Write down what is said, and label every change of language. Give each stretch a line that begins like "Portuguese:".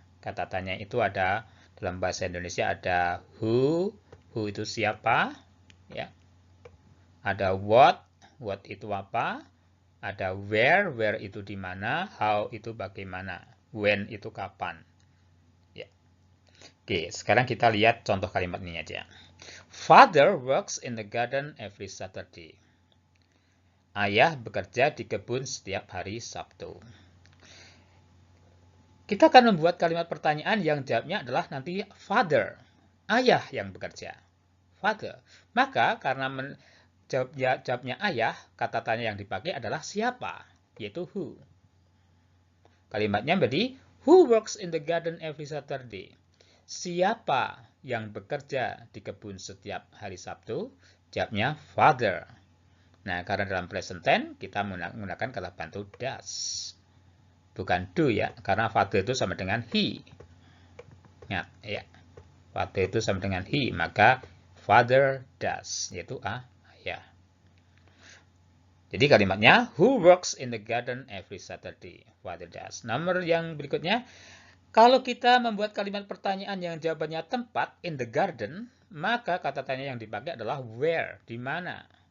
Indonesian: Kata tanya itu ada dalam bahasa Indonesia ada who itu siapa, ya. Ada what itu apa, ada where itu di mana, how itu bagaimana, when itu kapan. Ya. Oke, sekarang kita lihat contoh kalimat ini aja.
English: Father works in the garden every Saturday.
Indonesian: Ayah bekerja di kebun setiap hari Sabtu. Kita akan membuat kalimat pertanyaan yang jawabnya adalah nanti father, ayah yang bekerja. Father. Maka karena jawabnya ayah, kata tanya yang dipakai adalah siapa, yaitu who. Kalimatnya menjadi
English: who works in the garden every Saturday.
Indonesian: Siapa yang bekerja di kebun setiap hari Sabtu? Jawabnya father. Nah, karena dalam present tense kita menggunakan kata bantu does. Bukan do ya, karena father itu sama dengan he. Ingat ya. Father itu sama dengan he, maka
English: father does,
Indonesian: yaitu ayah. Jadi kalimatnya,
English: who works in the garden every Saturday? Father does.
Indonesian: Nomor yang berikutnya, kalau kita membuat kalimat pertanyaan yang jawabannya tempat, in the garden, maka kata tanya yang dipakai adalah where, di mana.